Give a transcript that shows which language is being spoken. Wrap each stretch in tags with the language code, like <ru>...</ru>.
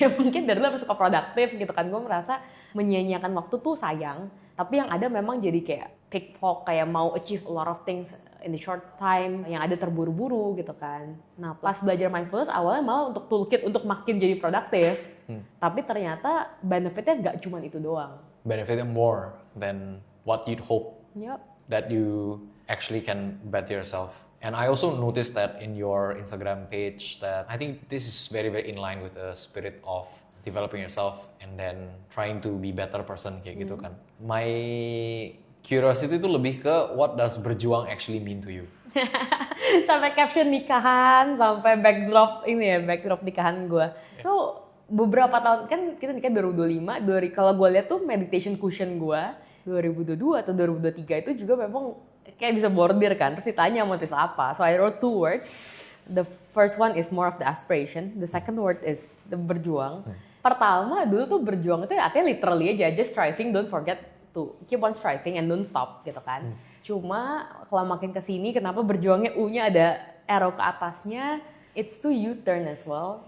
<id>Mungkin dari dulu aku suka produktif gitu kan. Gue merasa menyia-nyiakan waktu tuh sayang. Tapi yang ada memang jadi kayak pickpocket, kayak mau</id> <en>achieve a lot of things in the short time,</en> <id>yang ada terburu-buru gitu kan. Nah pas belajar mindfulness awalnya malah untuk toolkit untuk makin jadi produktif. Tapi ternyata benefitnya nggak cuma itu doang.</id> <en>Benefitnya more than what you'd hope. Yep. That you actually can better yourself. And I also noticed that in your Instagram page that I think this is very, very in line with the spirit of developing yourself and then trying to be better person</en> <id>kayak gitu kan.</id> <en>My curiosity</en> <id>itu lebih ke</id> <en>what does berjuang actually mean to you?</en> <id>Sampai caption nikahan, sampai backdrop nikahan gue. So beberapa tahun kan kita nikah 2025, kalau gue lihat tuh</id> <en>meditation cushion</en> <id>gue 2022 atau 2023 itu juga memang kayak bisa bordir kan. Terus ditanya motif apa.</id> <en>So I wrote 2 words. The first one is more of the aspiration. The second word is the berjuang.</en> <id>Pertama dulu tuh berjuang itu artinya</id> <en>literally aja just striving, don't forget to keep on striving and don't stop</en> <id>gitu kan. Cuma kalau makin kesini kenapa berjuangnya U-nya ada arrow ke atasnya,</id> <en>it's to U-turn as well.</en>